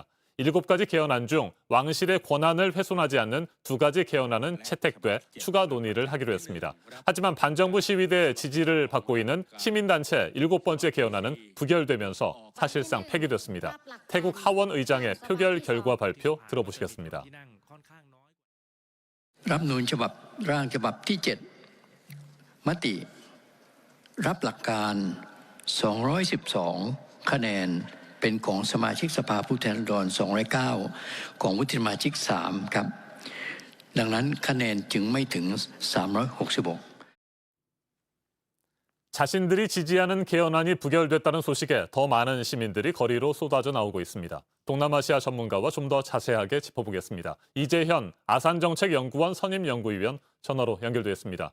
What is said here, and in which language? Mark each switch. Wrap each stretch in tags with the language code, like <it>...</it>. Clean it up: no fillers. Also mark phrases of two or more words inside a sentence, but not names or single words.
<ko>7가지 개헌안 중 왕실의 권한을 훼손하지 않는 2가지 개헌안은 채택돼 추가 논의를 하기로 했습니다. 하지만 반정부 시위대의 지지를 받고 있는 시민단체 7번째 개헌안은 부결되면서 사실상 폐기됐습니다. 태국 하원 의장의 표결 결과 발표 들어보시겠습니다.</ko> <th>รัฐธรรมนูญฉบับร่างฉบับที่ 7 มติรับหลักการ 212 คะแนนเป็นของสมาชิกสภาผู้แทนราษฎร 209 ของวุฒิสมาชิก 3 ครับ ดังนั้นคะแนนจึงไม่ถึง 366</th> <ko>자신들이 지지하는 개헌안이 부결됐다는 소식에 더 많은 시민들이 거리로 쏟아져 나오고 있습니다. 동남아시아 전문가와 좀 더 자세하게 짚어보겠습니다. 이재현 아산정책연구원 선임연구위원 전화로 연결돼 있습니다.</ko>